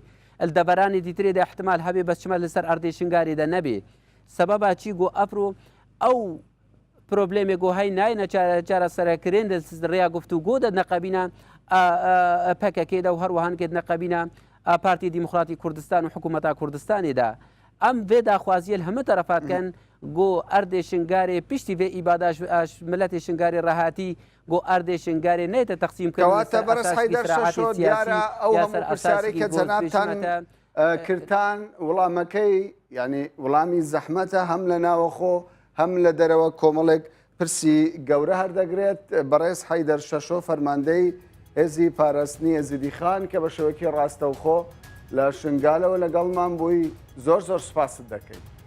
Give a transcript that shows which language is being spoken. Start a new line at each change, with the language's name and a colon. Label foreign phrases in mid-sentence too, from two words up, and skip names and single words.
Kurdish: الدەبەرانی دیترێدا احتمال هەبێ بەس چمە لەسەر ئەردێ شنگارێدا نەبێ سەبەبە چی گۆ ئەفرۆ ئەو پرۆبلێمێ گۆ هەی ناینە چارە سەرکردن ڕێیا گفتوگۆ دە نەقەبینە پەکەکێدا و هەروەهانکێت نەقەبینە پارتی دیموکراتی کوردستان و حکوومەتە کوردستانێدا ئەم vê daxwaziyê hemû terefat ken got erdê şingarê piştî vê îbadaş milletê şingarê rehatî got erdê şingarê neyte teqsîm
Central Kurdish: کەواتە بەرز حەیدەر شەشۆ دیارە ئەو هەموو پرسیارێکە جەنابتان کردان وڵامەکەی یعنی وڵامی زەحمەتە هەم لە ناوەخۆ هەم لە دەرەوە کۆمەڵێک پرسی گەورە هەردەگرێت بەڕێز حەیدەر شەشۆ فەرماندەی هێزی پاراستنی ئێزیدی خان کە بە شێوەیەکی ڕاستەوخۆ لە شنگالەوە لەگەڵمان بووی زۆر سوپاست دەکەین.